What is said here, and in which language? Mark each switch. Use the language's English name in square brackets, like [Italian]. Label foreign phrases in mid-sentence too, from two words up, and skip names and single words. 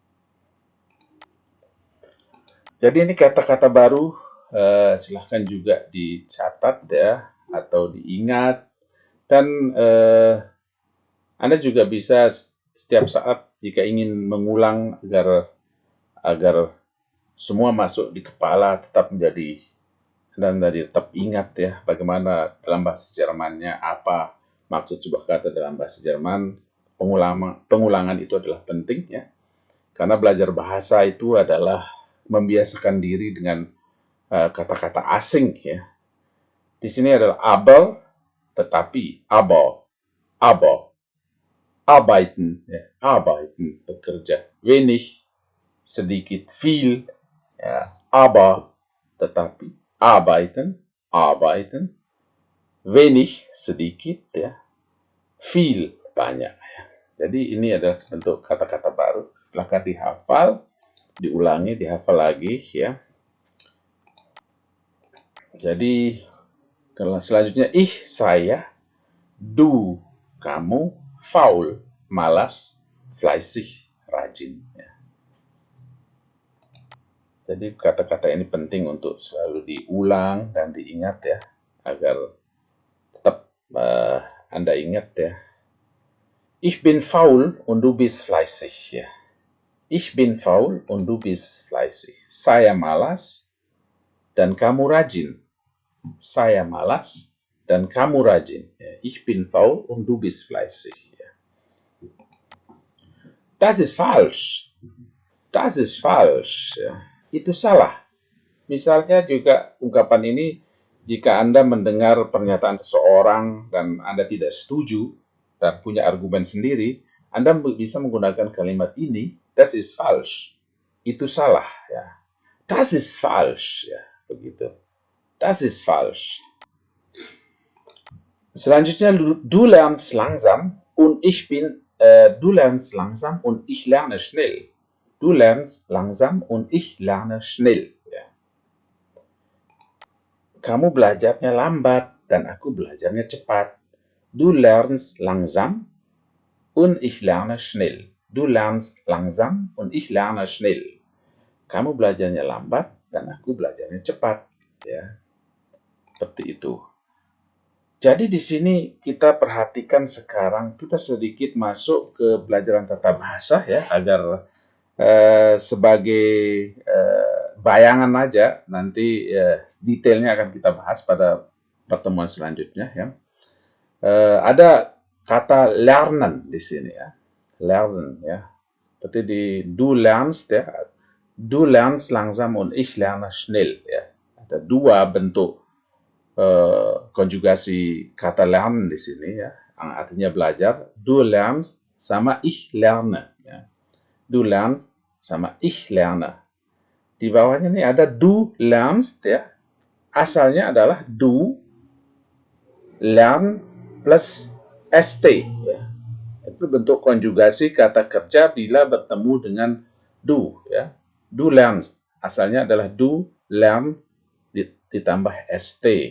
[Indonesian] Jadi ini kata-kata baru, silahkan juga dicatat ya, atau diingat. Dan Anda juga bisa setiap saat jika ingin mengulang agar semua masuk di kepala, tetap menjadi dan tetap ingat ya bagaimana dalam bahasa Jermannya, apa maksud sebuah kata dalam bahasa Jerman. Pengulangan itu adalah penting ya, karena belajar bahasa itu adalah membiasakan diri dengan kata-kata asing ya. Di sini adalah aber, tetapi, [German] aber, arbeiten, [Indonesian] ya, arbeiten, bekerja, wenig, sedikit, viel, ya, aber, tetapi, [German] arbeiten, wenig, [Indonesian] sedikit, ya, viel, banyak. Ya. Jadi ini adalah bentuk kata-kata baru. Silahkan dihafal, diulangi, dihafal lagi, ya. Jadi kalau selanjutnya saya, du, kamu, faul, malas, fleißig, rajin. Ya. Jadi kata-kata ini penting untuk selalu diulang dan diingat ya, agar tetap Anda ingat ya. [German] Ich bin faul und du bist fleißig. [Indonesian] Ya. [German] Ich bin faul und du bist fleißig. [Indonesian] Saya malas dan kamu rajin. Saya malas dan kamu rajin. Ya. [German] Ich bin faul und du bist fleißig. Ya. Das ist falsch. Das ist falsch. [Indonesian] Ya. Itu salah. Misalnya juga ungkapan ini, jika Anda mendengar pernyataan seseorang dan Anda tidak setuju dan punya argumen sendiri, Anda bisa menggunakan kalimat ini, [German] das ist falsch. [Indonesian] Itu salah. Ya. [German] Das ist falsch. [Indonesian] Ya, begitu. [German] Das ist falsch. [Indonesian] Selanjutnya, du lernst langsam und ich lerne schnell. [German] Du lernst langsam und ich lerne schnell. [Indonesian] Ya. Kamu belajarnya lambat dan aku belajarnya cepat. [German] Du lernst langsam und ich lerne schnell. Du lernst langsam und ich lerne schnell. [Indonesian] Kamu belajarnya lambat dan aku belajarnya cepat. Ya. Seperti itu. Jadi di sini kita perhatikan sekarang, kita sedikit masuk ke pelajaran tata bahasa ya, agar sebagai bayangan aja, nanti detailnya akan kita bahas pada pertemuan selanjutnya ya. Ada kata lernen di sini ya, lernen ya, seperti di [German] du lernst [Indonesian] ya, [German] du lernst langsam und ich lerne schnell [Indonesian] ya. Ada dua bentuk konjugasi kata lernen di sini ya, yang artinya belajar. [German] Du lernst sama ich lerne. [Indonesian] Ya. [German] Du lernst sama ich lerne. [Indonesian] Di bawahnya nih ada [German] du lernst [Indonesian] ya. Asalnya adalah [German] du lern [Indonesian] plus st ya. Itu bentuk konjugasi kata kerja bila bertemu dengan du ya. [German] Du lernst [Indonesian] asalnya adalah [German] du lern [Indonesian] ditambah st.